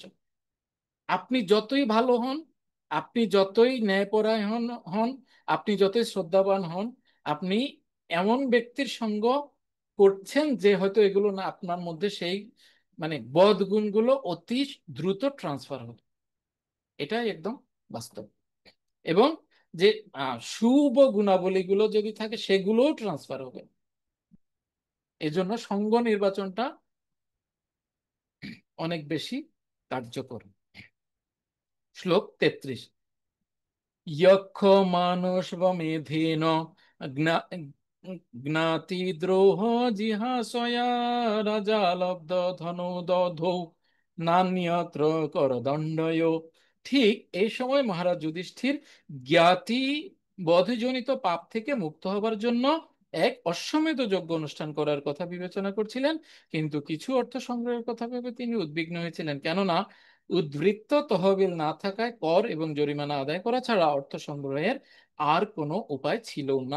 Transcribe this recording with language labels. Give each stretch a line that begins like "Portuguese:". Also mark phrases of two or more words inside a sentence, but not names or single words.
Bangla: আপনি যতই ভালো হন, আপনি যতই ন্যায়পরায়ণ হন, আপনি যতই শ্রদ্ধাবান হন, আপনি এমন ব্যক্তির সঙ্গ করছেন যে হয়তো এগুলো না, আপনার মধ্যে সেই মানে বদ গুণগুলো অতি দ্রুত ট্রান্সফার হবে, এটাই একদম বাস্তব। এবং যে শুভ গুণাবলীগুলো যদি থাকে সেগুলোও ট্রান্সফার হবে। এজন্য সঙ্গ নির্বাচনটা অনেক বেশি কার্যকর। শ্লোক 33।
Sanskrit: यक्ष मानुषवमेधेन ज्ञातिद्रोह जिहासया राजा लब्ध धनु दधौ नान्यत्र করদণ্ডয়।
Bangla: ঠিক এই সময় মহারাজ যুধিষ্ঠির জ্ঞাতি বধজনিত পাপ থেকে মুক্ত হবার জন্য এক অশ্বমেধ যজ্ঞ অনুষ্ঠান করার কথা বিবেচনা করছিলেন, কিন্তু কিছু অর্থ সংগ্রহের কথা ভেবে তিনি উদ্বিগ্ন হয়েছিলেন, কেননা উদ্বৃত্ত তহবিল না থাকায় কর এবং জরিমানা আদায় করা ছাড়া অর্থ সংগ্রহের আর কোনো উপায় ছিল না।